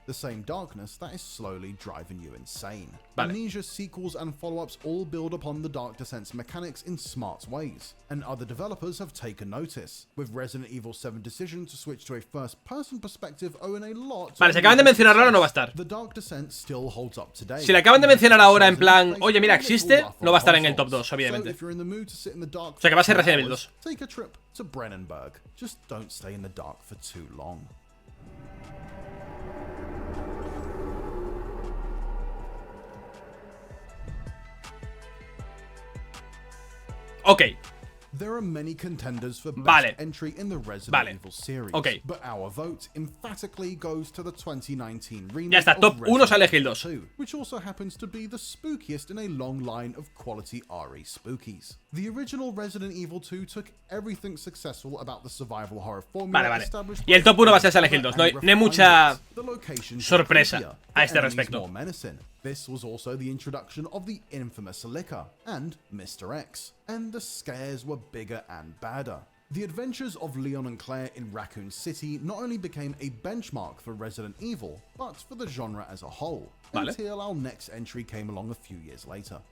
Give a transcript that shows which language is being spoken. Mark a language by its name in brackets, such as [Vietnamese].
[English] The same darkness that is slowly driving you insane. Amnesia's sequels and follow-ups all build upon the Dark Descent's mechanics in smart ways, and other developers have taken notice, with Resident Evil 7 decision to switch to a first-person perspective owing a lot. [Spanish] Vale, si acaban de mencionarlo ahora no va a estar. [English] The Dark Descent still holds up today. [Spanish] Si le acaban de mencionar ahora en plan, oye mira, existe, no va a estar en el top 2, obviamente. O sea que va a ser Resident Evil 2. [English] Take a trip to Brennenburg. Just don't stay in the dark for too long. Ok. There are many contenders for best entry in the Resident Evil series, but our vote emphatically goes to the 2019 remake. [Spanish] Ya está, top 1 Silent Hill 2, [English] which also happens to be the spookiest in a long line of quality RE spookies. The original Resident Evil 2 took everything successful about the survival horror formula established. [Spanish] Y el top 1 va a ser Silent Hill 2. No hay mucha sorpresa a este respecto. [English] This was also the introduction of the infamous Licker and Mr. X, and the scares were bigger and badder. The adventures of Leon and Claire in Raccoon City not only became a benchmark for Resident Evil, but for the genre as a whole, until our next entry came along a few years later.